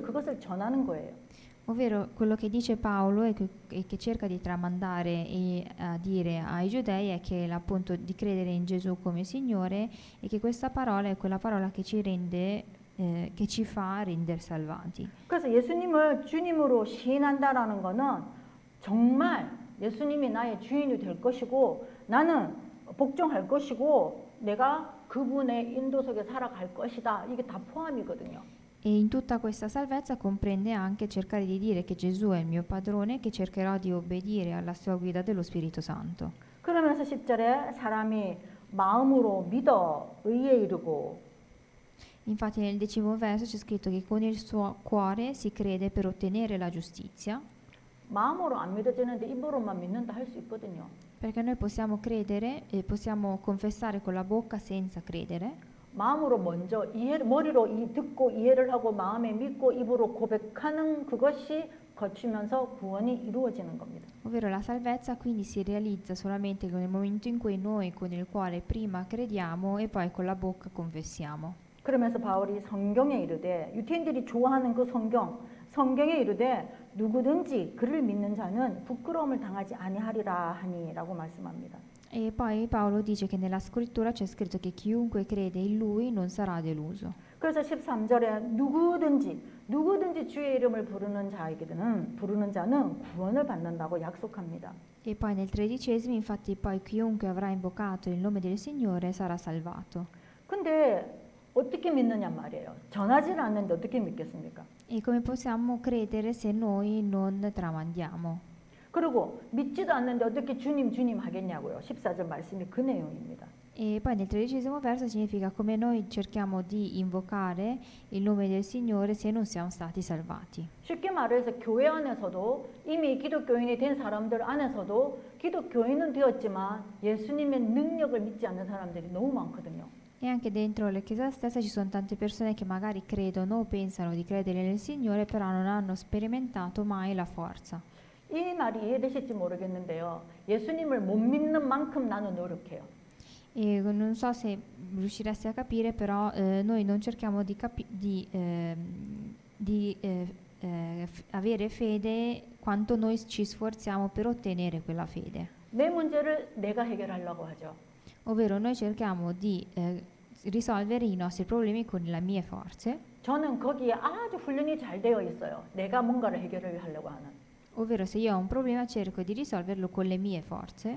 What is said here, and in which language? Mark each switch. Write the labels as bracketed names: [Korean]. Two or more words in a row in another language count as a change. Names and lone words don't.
[Korean] 그것을 전하는 거예요. [Italian] Ovvero quello che dice Paolo e che cerca di tramandare e dire ai giudei è che appunto di credere in Gesù come Signore e che questa parola è quella parola che ci rende, che ci fa rendere salvati. [Korean] 그래서 예수님을 주님으로 시인한다라는 거는 정말 예수님이 나의 주인이 될 것이고 나는 복종할 것이고 내가 그분의 인도 속에 살아갈 것이다. 이게 다 포함이거든요. [Italian] E in tutta questa salvezza comprende anche cercare di dire che Gesù è il mio padrone e che cercherò di obbedire alla sua guida dello Spirito Santo. [Korean] 그러면서 10절에 사람이 마음으로 믿어 의에 이르고 [Italian] Infatti nel 10° verso c'è scritto che con il suo cuore si crede per ottenere la giustizia, [Korean] 마음으로 안 믿어지는데 입으로만 믿는다 할 수 있거든요. [Italian] perché noi possiamo credere e possiamo confessare con la bocca senza credere. [Korean] 마음으로 먼저 머리로 듣고 이해를 하고 마음에 믿고 입으로 고백하는 그것이 거치면서 구원이 이루어지는 겁니다. [Italian] Ovvero la salvezza quindi si realizza solamente nel momento in cui noi con il cuore prima crediamo e poi con la bocca confessiamo. [Korean] 그러면서 바울이 성경에 이르되 유태인들이 좋아하는 그 성경에 이르되 누구든지 그를 믿는 자는 부끄러움을 당하지 아니하리라 하니라고 말씀합니다. [Italian] E poi Paolo dice che nella scrittura c'è scritto che chiunque crede in lui non sarà deluso. [Korean] 그래서 13절에 누구든지 주의 이름을 부르는 자는 구원을 받는다고 약속합니다. [Italian] E poi nel 13° infatti poi chiunque avrà invocato il nome del Signore sarà salvato. [Korean] 근데 어떻게 믿느냐 말이에요. 전하지를 않는데 어떻게 믿겠습니까? [Italian] E come possiamo credere se noi non tramandiamo? [Korean] 그리고 믿지도 않는데 어떻게 주님 하겠냐고요. 14절 말씀이 그 내용입니다. [Italian] E poi nel 13° verso significa come noi cerchiamo di invocare il nome del Signore se non siamo stati salvati. [Korean] 쉽게 말해서 교회 안에서도 이미 기독교인이 된 사람들 안에서도 기독교인은 되었지만 예수님의 능력을 믿지 않는 사람들이 너무 많거든요. [Italian] E anche dentro la Chiesa stessa ci sono tante persone che magari credono o pensano di credere nel Signore, però non hanno sperimentato mai la forza. [Korean] 이 말이 이해되실지 모르겠는데요. 예수님을 못 믿는 만큼 나는 노력해요. [Italian] E non so se riusciresti a capire, però noi non cerchiamo avere fede quanto noi ci sforziamo per ottenere quella fede. [Korean] 내 문제를 내가 해결하려고 하죠. [Italian] Ovvero noi cerchiamo di risolvere i nostri problemi con le mie forze, [Korean] 저는 거기에 아주 훈련이 잘 되어 있어요. 내가 뭔가를 해결을 하려고 하는. [Italian] ovvero se io ho un problema cerco di risolverlo con le mie forze.